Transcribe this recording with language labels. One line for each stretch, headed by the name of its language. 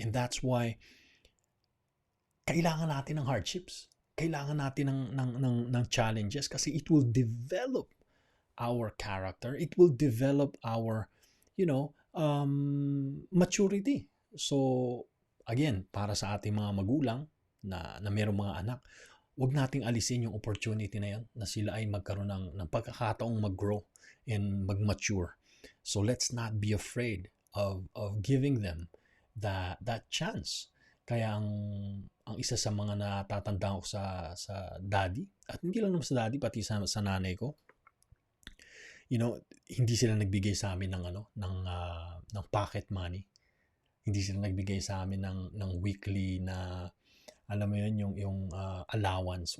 English: And that's why
Filipino: kailangan natin ng
English: hardships.
Filipino: Kailangan natin ng challenges kasi
English: it will develop our character. It will develop our, you know, maturity.
Filipino: So, again, para sa ating mga magulang na mayroong mga anak, huwag nating alisin yung opportunity na yan na sila ay magkaroon ng pagkakataong mag-grow and mag-mature.
English: So let's not be afraid of giving them that chance.
Filipino: Kaya ang isa sa mga natatandaan ko sa daddy, at hindi lang naman sa daddy, pati sa nanay ko, you know, hindi sila nagbigay sa amin ng pocket money. Hindi sila nagbigay sa amin ng weekly na, alam mo yun, yung allowance.